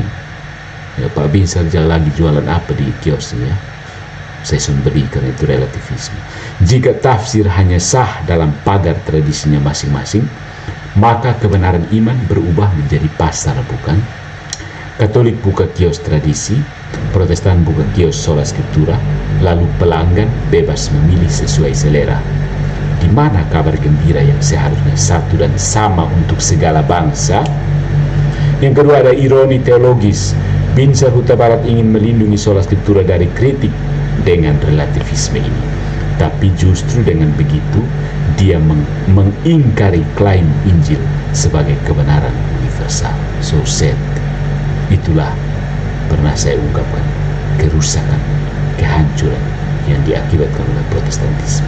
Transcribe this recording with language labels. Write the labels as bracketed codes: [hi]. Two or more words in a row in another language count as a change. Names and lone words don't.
[id] Ya, Pak Binzer jangan lagi jualan apa di kiosnya. Saya semberi karena itu relativisme. Jika tafsir hanya sah dalam pagar tradisinya masing-masing, maka kebenaran iman berubah menjadi pasar, bukan? Katolik buka kios tradisi, Protestan buka kios [la] sola scriptura, [id] lalu pelanggan bebas memilih sesuai selera. Di mana kabar gembira yang seharusnya satu dan sama untuk segala bangsa? Yang kedua, ada ironi teologis. Binzer Huta Barat ingin melindungi [la] sola scriptura [id] dari kritik dengan relativisme ini. Tapi justru dengan begitu, dia mengingkari klaim Injil sebagai kebenaran universal. [en] So sad. [id] Itulah pernah saya ungkapkan, kerusakan, kehancuran yang diakibatkan oleh Protestantisme.